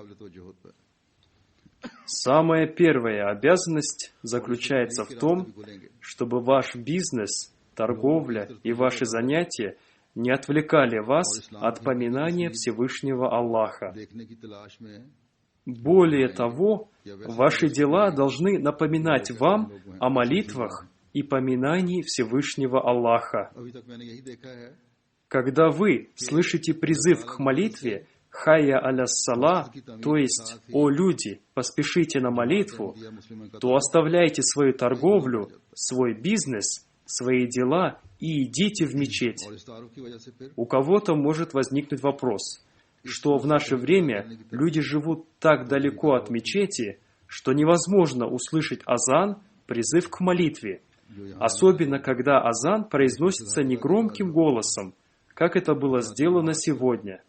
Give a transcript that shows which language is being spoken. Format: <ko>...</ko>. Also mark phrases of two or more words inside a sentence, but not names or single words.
<ru>Самая первая обязанность заключается в том, чтобы ваш бизнес, торговля и ваши занятия не отвлекали вас от поминания Всевышнего Аллаха. Более того, ваши дела должны напоминать вам о молитвах и поминании Всевышнего Аллаха. Когда вы слышите призыв к молитве</ru> <ar>«حي على الصلاة»,</ar> <ru>то есть «О люди, поспешите на молитву», то оставляйте свою торговлю, свой бизнес, свои дела и идите в мечеть. У кого-то может возникнуть вопрос, что в наше время люди живут так далеко от мечети, что невозможно услышать азан, призыв к молитве, особенно когда азан произносится негромким голосом, как это было сделано сегодня.</ru>